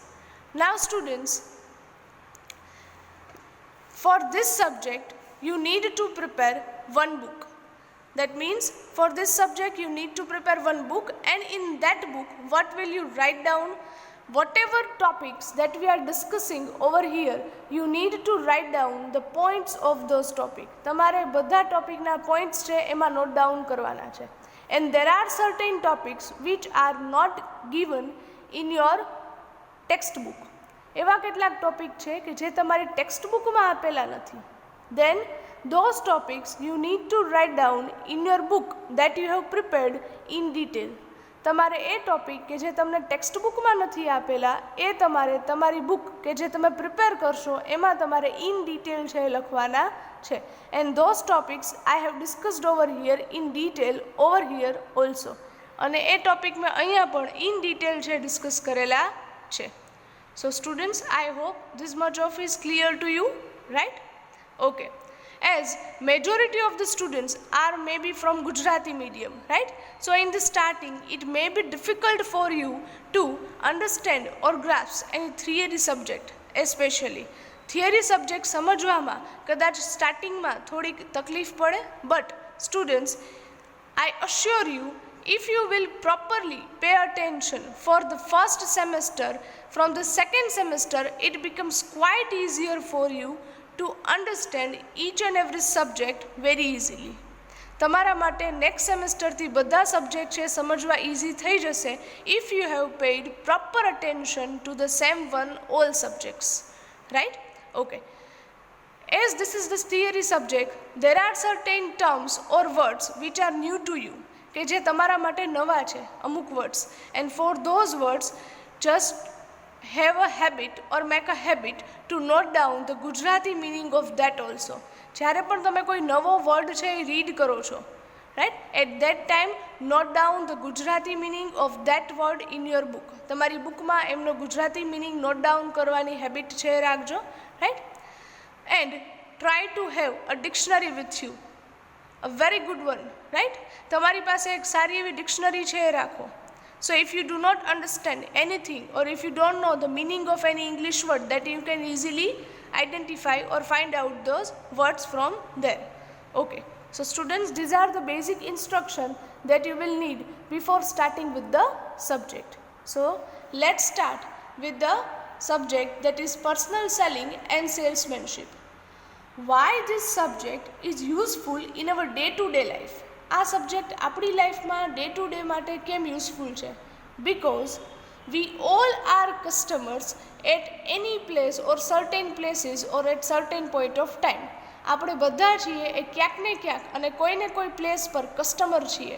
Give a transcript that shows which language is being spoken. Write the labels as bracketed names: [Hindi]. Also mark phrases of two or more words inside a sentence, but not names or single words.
[English] Now students, for this subject you need to prepare one book. That means for this subject you need to prepare one book, and in that book what will you write down? Whatever topics that we are discussing over here, you need to write down the points of those topics. [Gujarati] તમારે બધા ટોપિકના પોઈન્ટ્સ છે એમાં [English] note down [Gujarati] કરવાના છે. [English] And there are certain topics which are not given in your textbook. [Gujarati] એવા કેટલાક ટોપિક છે કે જે તમારી ટેક્સ્ટ બુકમાં આપેલા નથી. [English] Then those topics you need to write down in your book that you have prepared in detail. [Gujarati] તમારે એ ટોપિક કે જે તમને ટેક્સ્ટ બુકમાં નથી આપેલા એ તમારે તમારી બુક કે જે તમે પ્રિપેર કરશો એમાં તમારે [English] in detail [Gujarati] છે લખવાના છે. [English] And those topics I have discussed over here in detail over here also. [Gujarati] અને એ ટોપિક મેં અહીંયા પણ [English] in detail [Gujarati] છે ડિસ્કસ કરેલા છે. [English] So students, I hope this much of is clear to you, right? Okay. As majority of the students are maybe from Gujarati medium, right? So in the starting it may be difficult for you to understand or grasp any theory subject, especially theory subject [Gujarati] સમજવામાં કદાચ સ્ટાર્ટિંગમાં થોડીક તકલીફ પડે, [English] but students, I assure you, if you will properly pay attention for the first semester, from the second semester it becomes quite easier for you to understand each and every subject very easily. [Gujarati] તમારા માટે નેક્સ્ટ સેમેસ્ટરથી બધા સબ્જેક્ટ છે સમજવા ઇઝી થઈ જશે [English] if you have paid proper attention to the same one all subjects, right? Okay. As this is the theory subject, there are certain terms or words which are new to you, [Gujarati] કે જે તમારા માટે નવા છે અમુક [English] words, and for those words just have a habit or make a habit to note down the Gujarati meaning of that also. [Gujarati] જ્યારે પણ તમે કોઈ નવો વર્ડ છે એ રીડ કરો છો, right? [English] At that time note down the Gujarati meaning of that word in your book. [Gujarati] તમારી બુકમાં એમનો ગુજરાતી [English] meaning note down [Gujarati] કરવાની habit છે રાખજો, right? [English] And try to have a dictionary with you, a very good one, right? [Gujarati] તમારી પાસે એક સારી એવી ડિક્શનરી છે એ રાખો. [English] So if you do not understand anything, or if you don't know the meaning of any English word, that you can easily identify or find out those words from there. Okay. So students, these are the basic instruction that you will need before starting with the subject. So let's start with the subject, that is personal selling and salesmanship. Why this subject is useful in our day-to-day life? [Gujarati] આ સબ્જેક્ટ આપણી લાઈફમાં [English] day to day [Gujarati] માટે કેમ યુઝફુલ છે? [English] because we all are customers at any place or certain places or at certain point of time. [Gujarati] આપણે બધા છીએ એ ક્યાંક ને ક્યાંક અને કોઈને કોઈ પ્લેસ પર કસ્ટમર છીએ.